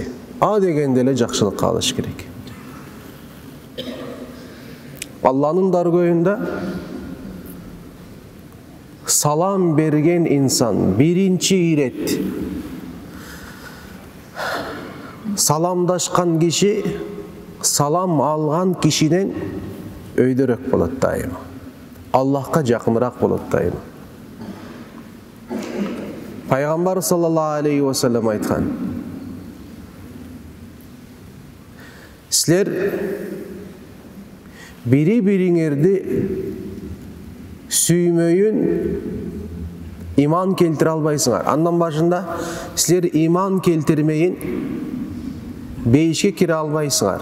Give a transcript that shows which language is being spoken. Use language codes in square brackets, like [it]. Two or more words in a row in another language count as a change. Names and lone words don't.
[ky] А дегенде эле жакшылык каалаш керек. Алланын даргөйүндө салам берген инсан биринчи ирет саламдашкан киши салам алган кишиден өйдөрөөк болот дайыма. Аллахка жакыныраак болот дайыма. Пайгамбар [ar] صلى الله عليه وسلم [ky] айткан: силер бири-бириңерди сүймөйүн иман келтире албайсыңар. Андан башында силер иман келтирмейин бейишке кире албайсыңар.